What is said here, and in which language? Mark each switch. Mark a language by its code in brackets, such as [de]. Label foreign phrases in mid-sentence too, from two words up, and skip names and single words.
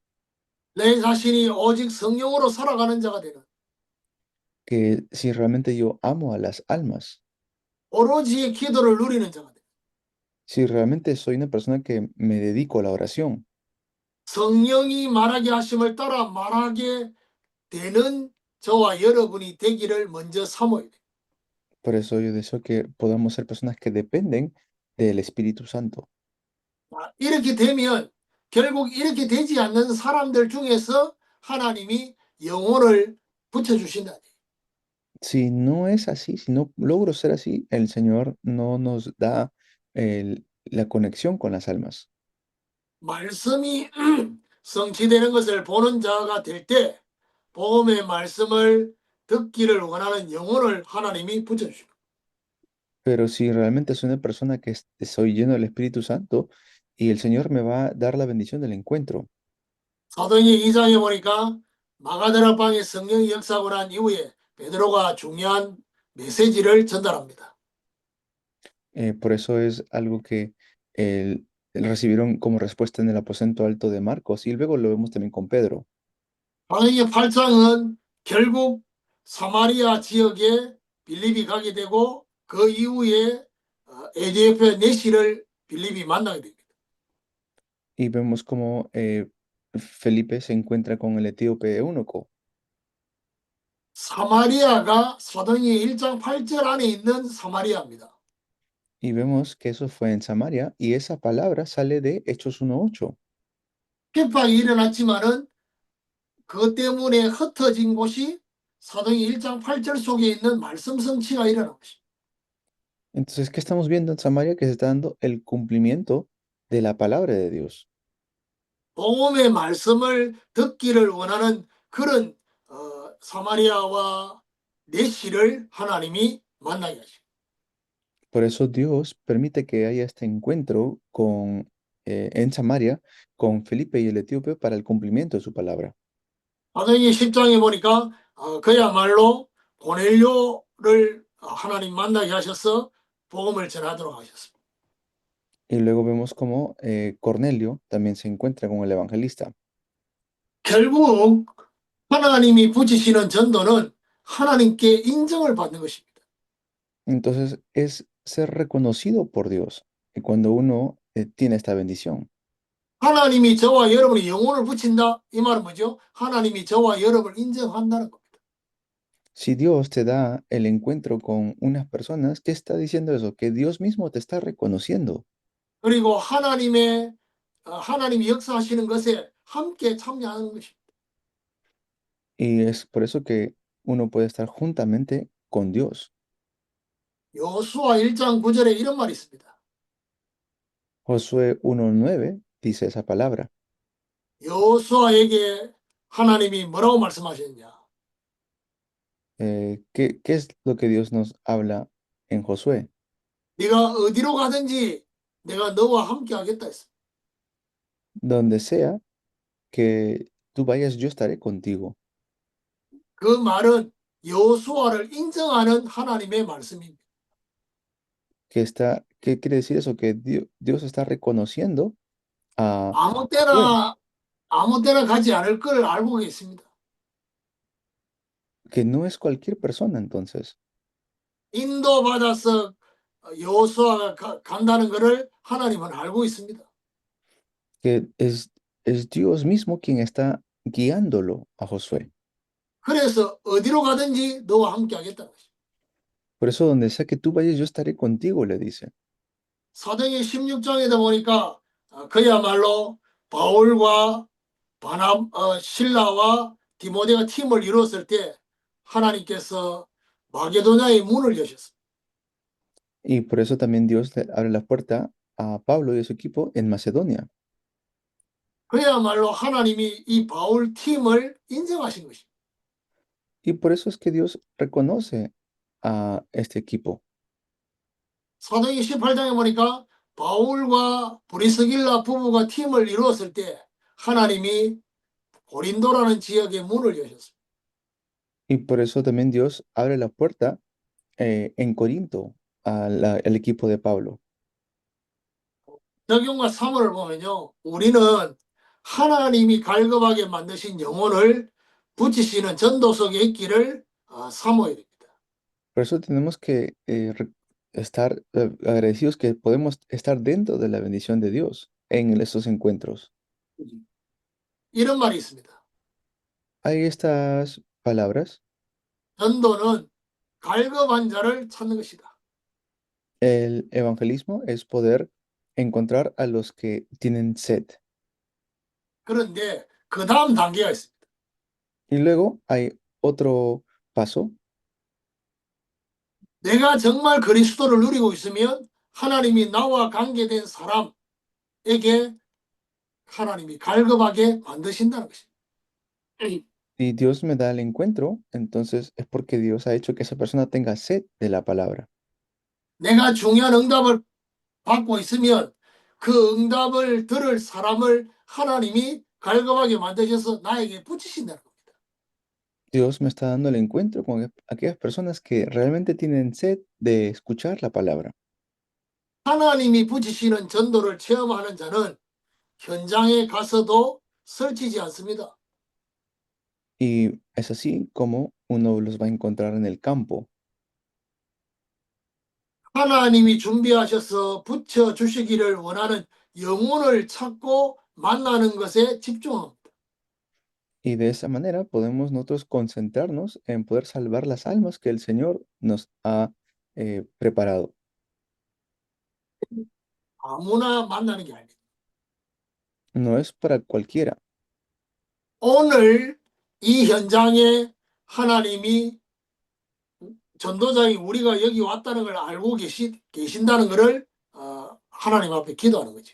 [ko] 내 자신이 오직 성령으로 살아가는 자가 되는 [es] que si realmente yo amo a las almas, [ko] 오로지 기도를 누리는 자가 되는 [es] si realmente soy una persona que me dedico a la oración, [ko] 성령이 말하게 하심을 따라 말하게 되는 저와 여러분이 되기를 먼저 삼어야 돼. [es] por eso yo deseo que podamos ser personas que dependen del Espíritu Santo. [ko] 이렇게 되면 결국 이렇게 되지 않는 사람들 중에서 하나님이 영혼을 붙여주신다. [es] Si no es así, si no logro ser así, el Señor no nos da la conexión con las almas. [ko] 말씀이 성취되는 것을 보는 자가 될 때 복음의 말씀을 듣기를 원하는 영혼을 하나님이 붙여주시고 [es] Pero si realmente soy una persona que soy lleno del Espíritu Santo y el Señor me va a dar la bendición del encuentro. [ko] 사도행전 2장에 보니까 마가다라 방에 성령이 역사하고 난 이후에 베드로가 중요한 메시지를 전달합니다. [es] Por eso es algo que recibieron como respuesta en el aposento alto de Marcos y luego lo vemos también con Pedro. [ko] 사도행전 8장은 결국 사마리아 지역에 빌립이 가게 되고 그 이후에 에디오피아 내시를 빌립이 만나게 됩니다. [es] Y vemos como Felipe se encuentra con el etíope eunuco. [ko] 사마리아가 사도행전 1장 8절 안에 있는 사마리아입니다. [es] Y vemos que eso fue en Samaria y esa palabra sale de Hechos 1:8. [ko] 핍박이 일어났지만은 그것 때문에 흩어진 곳이 사도행전 1장 8절 속에 있는 말씀 성취가 일어난 것입니다. [es] Entonces, ¿qué estamos viendo en Samaria? Que se está dando el cumplimiento de la palabra de Dios. [ko] 복음의 말씀을 듣기를 원하는 그런 사마리아와 내시를 하나님이 만나게 하시고 [es] Por eso Dios permite que haya este encuentro en Samaria con Felipe y el etíope para el cumplimiento de su palabra. [ko] 사도행전 10장에 보니까 그야말로 고넬료를 하나님 만나게 하셔서 복음을 전하도록 하셨습니다. [es] Y luego vemos cómo Cornelio también se encuentra con el evangelista. [ko] 결국 하나님이 붙이시는 전도는 하나님께 인정을 받는 것입니다. [es] Entonces es ser reconocido por Dios cuando uno tiene esta bendición. [ko] 하나님이 저와 여러분의 영혼을 붙인다 이 말은 뭐죠? 하나님이 저와 여러분을 인정한다는 겁니다. [es] Si Dios te da el encuentro con unas personas, ¿qué está diciendo eso? Que Dios mismo te está reconociendo. [ko] 그리고 하나님이 역사하시는 것에 함께 참여하는 것입니다. [es] Y es por eso que uno puede estar juntamente con Dios. [ko] 여호수아 1장 9절에 이런 말이 있습니다. [es] Josué 1:9 dice esa palabra. [ko] 여호수아에게 하나님이 뭐라고 말씀하셨냐? [es] ¿Qué es lo que Dios nos habla en Josué? [ko] 네가 어디로 가든지 내가 너와 함께 하겠다 했어. [es] Donde sea que tú vayas, yo estaré contigo. [ko] 그 말은 여호수아를 인정하는 하나님의 말씀입니다. [es] ¿Qué quiere decir eso? Que Dios está reconociendo a [ko] 아무 [es] Josué, [ko] 때나 가지 않을 걸 알고 계십니다. [es] que no es cualquier persona entonces, [ko] 인도받아서 여호수아가 간다는 것을 하나님은 알고 있습니다. [es] que es Dios mismo quien está guiándolo a Josué. [ko] 그래서 어디로 가든지 너와 함께 하겠다는 것입니다. [es] Por eso donde sea que tú vayas, yo estaré contigo, le dice. [ko] 사도행전 16장에다 보니까 그야말로 바울과 실라와 디모데가 팀을 이루었을 때 하나님께서 마게도냐의 문을 여셨습니다. [es] Y por eso también Dios le abre la puerta a Pablo y a su equipo en Macedonia. [ko] 그야말로 하나님이 이 바울 팀을 인정하신 것입니다. [es] Y por eso es que Dios reconoce a este equipo. [ko] 사도행전 18장에 보니까 바울과 브리스길라 부부가 팀을 이루었을 때 하나님이 고린도라는 지역의 문을 여셨습니다. [es] Y por eso también Dios abre la puerta en Corinto al equipo de Pablo. [ko] 적용과 사모를 보면요, 우리는 하나님이 갈급하게 만드신 영혼을 붙이시는 전도 속에 있기를 사모해야 됩니다. [es] Por eso tenemos que estar agradecidos que podemos estar dentro de la bendición de Dios en estos encuentros. [ko] 이런 말이 있습니다. [es] Hay estas palabras. [ko] 전도는 갈급한 자를 찾는 것이다. [es] El evangelismo es poder encontrar a los que tienen sed. [ko] 그런데 그 다음 단계가 있습니다. [es] Y luego hay otro paso. [ko] 내가 정말 그리스도를 누리고 있으면 하나님이 나와 관계된 사람에게 하나님이 갈급하게 만드신다는 것입니다. [es] Y Dios me da el encuentro, entonces es porque Dios ha hecho que esa persona tenga sed de la palabra. [ko] 내가 중요한 응답을 받고 있으면 그 응답을 들을 사람을 하나님이 갈급하게 만드셔서 나에게 붙이신다는 겁니다. [es] Dios me está dando el encuentro con aquellas personas que realmente tienen sed de escuchar la palabra. [ko] 하나님이 붙이시는 전도를 체험하는 자는 현장에 가서도 설치지 않습니다. [es] Y es así como uno los va a encontrar en el campo. [ko] 하나님이 준비하셔서 붙여주시기를 원하는 영혼을 찾고 만나는 것에 집중합니다. [es] Y de esa manera podemos nosotros concentrarnos en poder salvar las almas que el Señor nos ha preparado. [ko] 아무나 만나는 게 아닙니다. [es] No es para cualquiera. [ko] 오늘 이 현장에 하나님이 전도자인 우리가 여기 왔다는 걸 알고 계신다는 것을 하나님 앞에 기도하는 거죠.